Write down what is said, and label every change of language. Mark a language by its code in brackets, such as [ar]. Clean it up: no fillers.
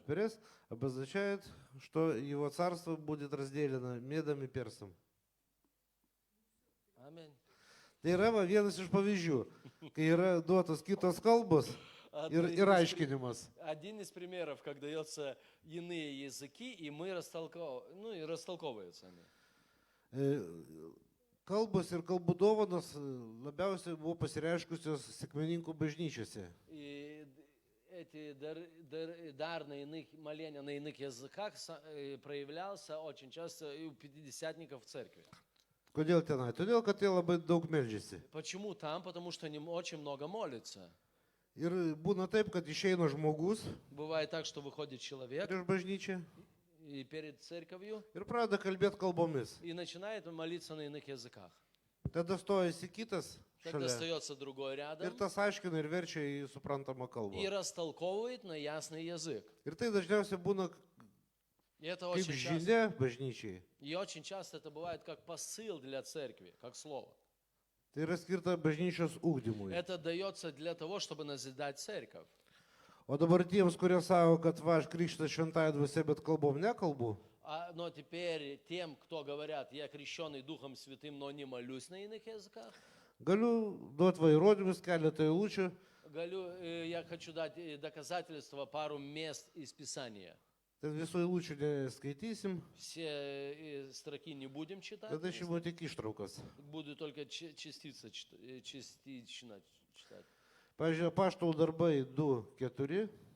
[ru] Перес обозначает, что его царство будет разделено медом и персом. Аминь. [lt] Tai yra va, vienas iš pavyzdžių, kai yra duotas kitos kalbos ir aiškinimas. [ru] Один из примеров, как дается иные языки, и мы растолковываются они. [lt] Kalbos ir kalbų dovanos labiausiai buvo pasireiškusios sekmininkų bažnyčiose. [ru] И эти дар на иных, моления на иных языках проявлялся очень часто и у пятидесятников в церкви. [lt] Kodėl tenai? Todėl, kad jie labai daug meldžiasi. [ru] Почему там? Потому что они очень много молятся. [lt] Ir būna taip, kad išeina žmogus [ru] Бывает так, что выходит человек [lt] prieš bažnyčią [ru] и перед церковью [lt] ir pradeda kalbėti kalbomis. [ru] и начинает молиться на иных языках. [lt] Tada stojasi kitas [ru] Тогда [lt] šalia [ru] остается другой [lt] ir [ru] рядом [lt] tas aiškina ir verčia į suprantamą kalbą. [ru] и растолковывает на ясный язык. [lt] Ir tai dažniausiai būna [ru] И это [lt] kaip [ru] очень часто. [lt] žinia bažnyčiai. [ru] И очень часто это бывает как посыл для церкви, как слово. [lt] Tai yra skirta bažnyčios ūkdymui. [ru] Это дается для того, чтобы назидать церковь. [lt] O dabar tiems, kurie savo, kad va, aš krikštas šventąją dvasia, bet kalbom nekalbu, [ru] Но теперь тем, кто говорят, я крещенный Духом Святым, но не молюсь на иных языках, [lt] galiu duoti va įrodymus, keletą eilučių. [ru] я хочу дать доказательства, пару мест из Писания. [lt] Ten visų eilučių neskaitysim, [ru] Все строки не будем читать, [lt] bet aš imu tik ištraukas. [ru] буду только частично читать. [lt] Pavyzdžiui, Apaštalų darbai 2:4,